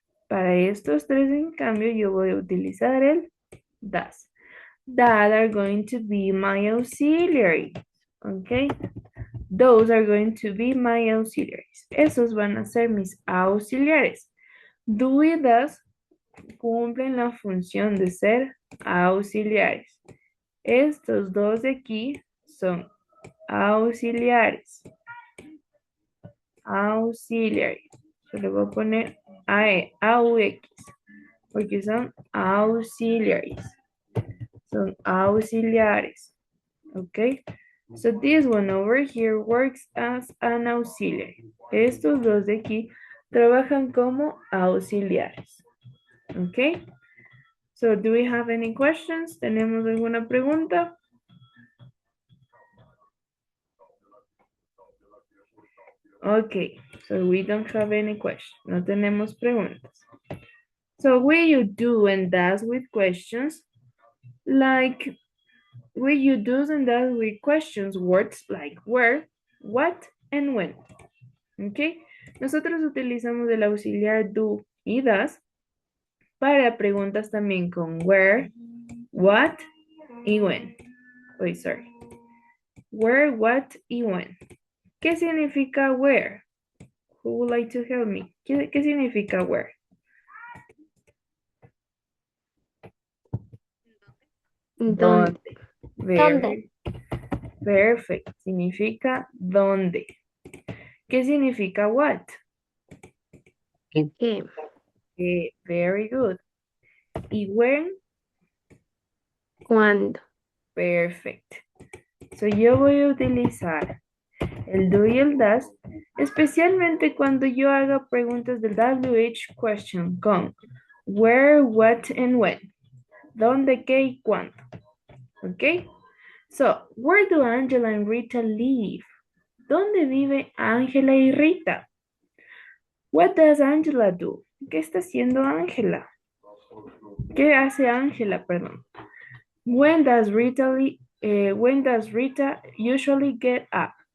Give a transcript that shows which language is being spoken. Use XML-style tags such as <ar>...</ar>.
<es>Para estos tres, en cambio, yo voy a utilizar el does.</es> <en>That are going to be my auxiliary. Okay? Those are going to be my auxiliaries.</en> <es>Esos van a ser mis auxiliares. Do y does cumplen la función de ser auxiliares. Estos dos de aquí son auxiliares. Auxiliaries. Yo le voy a poner AUX porque son auxiliaries. Son auxiliares. Okay?</es> <en>So this one over here works as an auxiliary.</en> <es>Estos dos de aquí trabajan como auxiliares.</es> <en>Okay? So do we have any questions?</en> <es>¿Tenemos alguna pregunta?</es> <en>Okay, so we don't have any questions.</en> <es>No tenemos preguntas.</es> <en>So will you do and does with questions? Like, will you do and does with questions words like where, what, and when. Okay?</en> <es>Nosotros utilizamos el auxiliar do y does para preguntas también con where, what y when.</es> <en>Wait, sorry. Where, what y when.</en> <es>¿Qué significa where?</es> <en>Who would like to help me?</en> <es>¿Qué significa where? ¿Dónde?</es> <en>Very perfect.</en> <es>Significa dónde. ¿Qué significa what? ¿Qué?</es> <en>Very good. ¿Y when?</en> <es>¿Cuándo?</es> <en>Perfect.</en> <es>So yo voy a utilizar el do y el does, especialmente cuando yo haga preguntas del WH question con where, what, and when. ¿Dónde, qué y cuándo? ¿Ok?</es> <en>So, where do Angela and Rita live?</en> <es>¿Dónde vive Ángela y Rita?</es> <en>What does Angela do?</en> <es>¿Qué está haciendo Ángela? ¿Qué hace Ángela, perdón?</es> <en>When does Rita usually get up?</en>